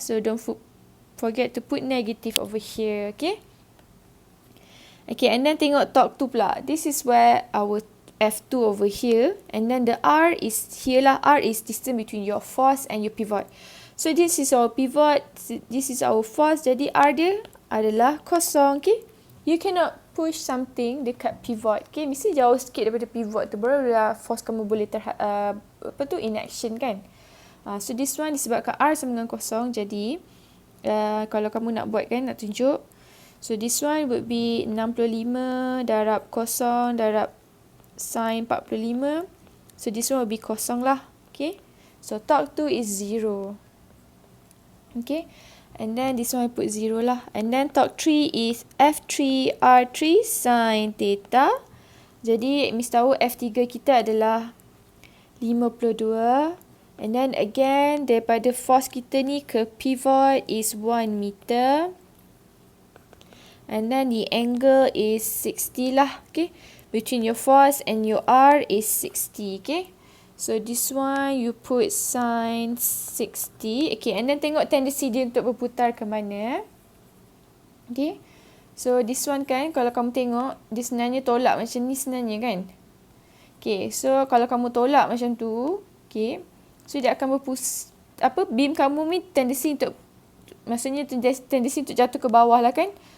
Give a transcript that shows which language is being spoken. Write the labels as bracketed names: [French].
[English] So don't forget to put negative over here. Okay. Okay, and then [Malay] tengok [English] torque 2 [Malay] pula. [English] This is where our F2 over here. And then the R is here lah. R is distance between your force and your pivot. So this is our pivot. This is our force. [Malay] Jadi R dia adalah kosong. [English] Okay. You cannot push something [Malay] dekat [English] pivot. Okay. [Malay] Mesti jauh sikit daripada pivot tu. Baru force kamu boleh [English] in action [Malay] kan. [English] So this one [Malay] disebabkan R sama dengan kosong. Jadi kalau kamu nak buat kan, nak tunjuk. [English] So this one would be 65 [Malay] darab kosong darab [English] sin 45. So this one will be [Malay] kosong [English] lah. Okay. So torque 2 is 0. Okay. And then this one I put 0 lah. And then torque 3 is F3 R3 sin theta. [Malay] Jadi mesti tahu F3 kita adalah 52. [English] And then again, [Malay] daripada [English] force [Malay] kita ni ke [English] pivot is 1 meter. And then the angle is 60 lah. Okay. Between your force and your R is 60. Okay. So this one you put sin 60. Okay. And then [Malay] tengok tendensi dia untuk berputar ke mana. Okay. [English] So this one [Malay] kan, kalau kamu tengok, dia sebenarnya tolak macam ni sebenarnya kan. Okay. So kalau kamu tolak macam tu. Okay. So dia akan beam kamu ni tendensi untuk, maksudnya tendensi untuk jatuh ke bawah lah kan.